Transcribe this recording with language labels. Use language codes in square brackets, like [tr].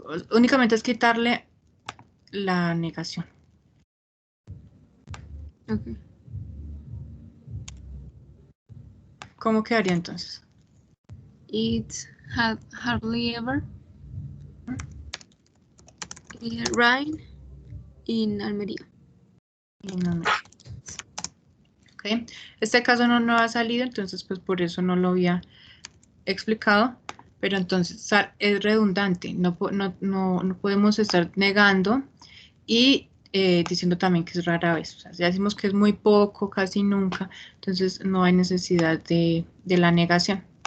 [es] Únicamente es quitarle la negación. [en] Okay. [es] ¿Cómo quedaría entonces? [en] It's hardly ever rain in Almería. Okay. [es] Este caso no ha salido, entonces pues por eso no lo había explicado, pero entonces es redundante, no podemos estar negando y diciendo también que es rara vez. O sea, ya decimos que es muy poco, casi nunca, entonces no hay necesidad de la negación.